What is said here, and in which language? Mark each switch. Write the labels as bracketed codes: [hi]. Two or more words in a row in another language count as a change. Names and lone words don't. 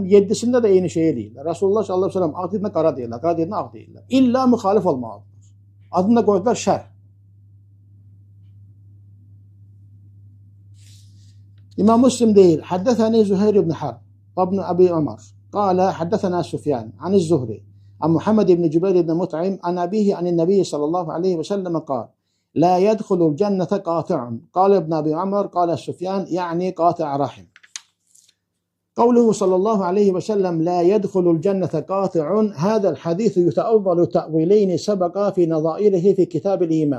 [az] 7-sində də eyni şeyi deyirlər. Rasulullah [ar] صلى الله عليه وسلم [az] ağ deyilən qara deyirlər, qara deyilən ağ deyirlər. İlla müxalif olmalıdır. Adını da qoydular şər. İmam Müslim deyir, həddəthəni Züheyr ibn Harb və ibn Əbi Ömər. [ar] قال حدثنا سفيان عن الزهري عن محمد بن جبير بن مطعم عن أبيه عن النبي صلى الله عليه وسلم قال لا يدخل الجنة قاطع. قال ابن أبي عمر قال سفيان يعني قاطع رحم. قوله صلى الله عليه وسلم لا يدخل الجنة قاطع، هذا الحديث يتأول تأويلين سبق في نظائره في كتاب الإيمان.